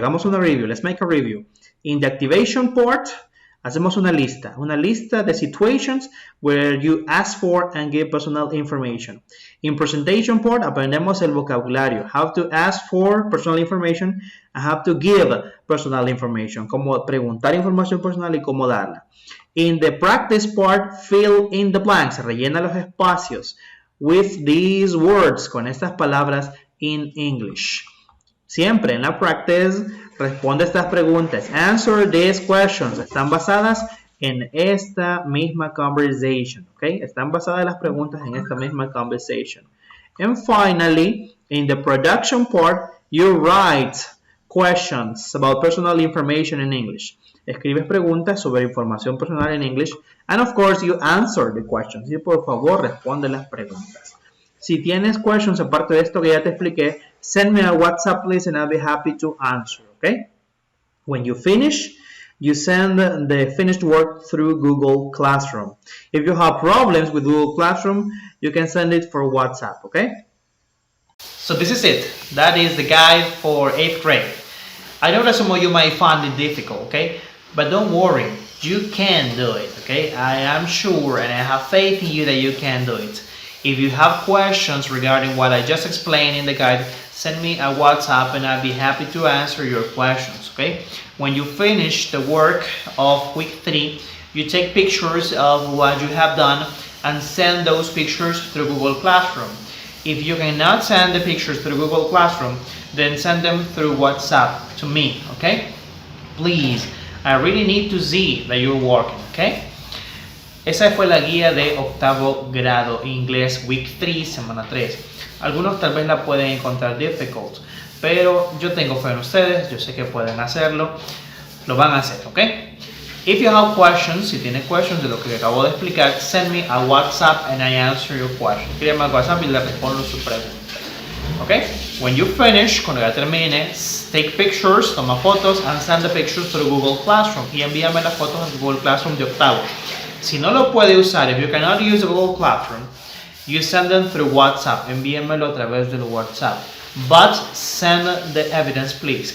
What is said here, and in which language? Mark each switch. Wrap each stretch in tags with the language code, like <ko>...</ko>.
<es>Hagamos una review.</es> <en>Let's make a review. In the activation part,</en> <es>hacemos una lista de</es> <en>situations where you ask for and give personal information. In presentation part,</en> <es>aprendemos el vocabulario.</es> <en>How to ask for personal information and how to give personal information.</en> <es>Cómo preguntar información personal y cómo darla.</es> <en>In the practice part, fill in the blanks.</en> <es>Rellena los espacios</es> <en>with these words,</en> <es>con estas palabras</es> <en>in English.</en> <es>Siempre en la practice, responde estas preguntas.</es> <en>Answer these questions.</en> <es>Están basadas en esta misma conversation. Okay? Están basadas las preguntas en esta misma conversation.</es> <en>And finally, in the production part, you write questions about personal information in English.</en> <es>Escribes preguntas sobre información personal en English.</es> <en>And of course, you answer the questions.</en> <es>Y por favor, responde las preguntas. Si tienes questions aparte de esto que ya te expliqué,</es> <en>send me a WhatsApp, please, and I'll be happy to answer, okay? When you finish, you send the finished work through Google Classroom. If you have problems with Google Classroom, you can send it for WhatsApp, okay? So this is it. That is the guide for 8th grade. I know that some of you might find it difficult, okay? But don't worry, you can do it, okay? I am sure and I have faith in you that you can do it. If you have questions regarding what I just explained in the guide, send me a WhatsApp and I'll be happy to answer your questions, okay? When you finish the work of week 3, you take pictures of what you have done and send those pictures through Google Classroom. If you cannot send the pictures through Google Classroom, then send them through WhatsApp to me, okay? Please, I really need to see that you're working, okay?</en> <es>Esa fue la guía de 8º grado inglés Week 3, semana 3. Algunos tal vez la pueden encontrar difficult, pero yo tengo fe en ustedes, yo sé que pueden hacerlo, lo van a hacer, ¿ok?</es> <en>If you have questions,</en> <es>si tienen questions de lo que acabo de explicar,</es> <en>send me a WhatsApp and I answer your question.</en> <es>Escríbeme a WhatsApp y le respondo su pregunta.</es> <en>Okay? When you finish,</en> <es>cuando ya termine,</es> <en>take pictures,</en> <es>toma fotos,</es> <en>and send the pictures to Google Classroom.</en> <es>Y envíame las fotos al Google Classroom de 8º. Si no lo puede usar,</es> <en>if you cannot use the Google Classroom, you send them through WhatsApp.</en> <es>Envíamelo a través del WhatsApp.</es> <en>But send the evidence, please.</en>